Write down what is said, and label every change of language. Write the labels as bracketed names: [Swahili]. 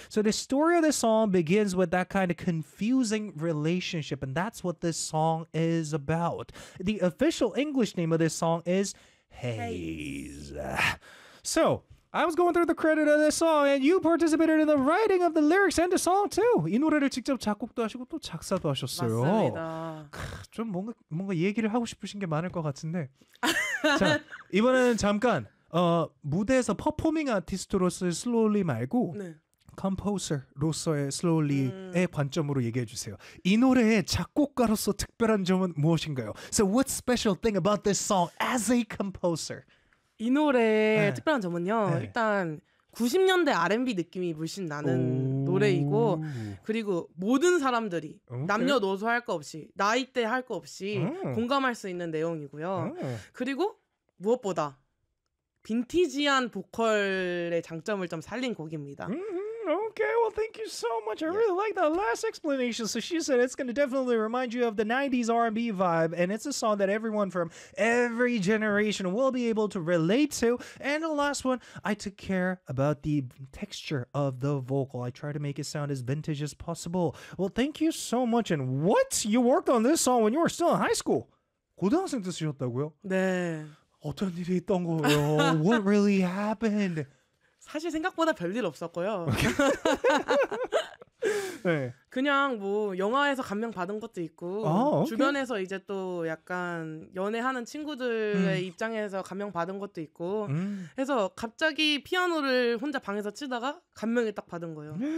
[English] So the story of the song begins with that kind of confusing relationship, and that's what this song is about. The official English name of this song is Haze. So I was going through the credit of this song, and you participated in the writing of the lyrics and the song too. [Korean] 이 노래를 직접 작곡도 하시고 또 작사도 하셨어요. 맞습니다. 좀 뭔가 얘기를 하고 싶으신 게 많을 것 같은데. 자, 이번에는 잠깐 무대에서 퍼포밍 아티스트로서의 슬로울리 말고 컴포저로서의 슬로울리의 관점으로 얘기해 주세요. 이 노래의 작곡가로서 특별한 점은 무엇인가요? [English] So what special thing about this song as a composer? [Korean] 이 노래의 네. 특별한 점은요. 네. 일단 90년대 R&B 느낌이 물씬 나는 노래이고 그리고 모든 사람들이 남녀노소 할 거 없이 나이대 할 거 없이 공감할 수 있는 내용이고요. 그리고 무엇보다 빈티지한 보컬의 장점을 좀 살린 곡입니다. [English] Okay, well, thank you so much. I really like that last explanation. So she said it's going to definitely remind you of the 90s R&B vibe, and it's a song that everyone from every generation will be able to relate to. And the last one, I took care about the texture of the vocal. I tried to make it sound as vintage as possible. Well, thank you so much. And what? You worked on this song when you were still in high school? [Korean] 고등학생 때 쓰셨다고요? 네. 어떤 일이 있던 거예요? [English] What really happened? [Korean] 사실 생각보다 별일 없었고요. Okay. 네. 그냥 뭐 영화에서 감명 받은 것도 있고 주변에서 이제 또 약간 연애하는 친구들의 입장에서 감명 받은 것도 있고 해서 갑자기 피아노를 혼자 방에서 치다가 감명이 딱 받은 거예요.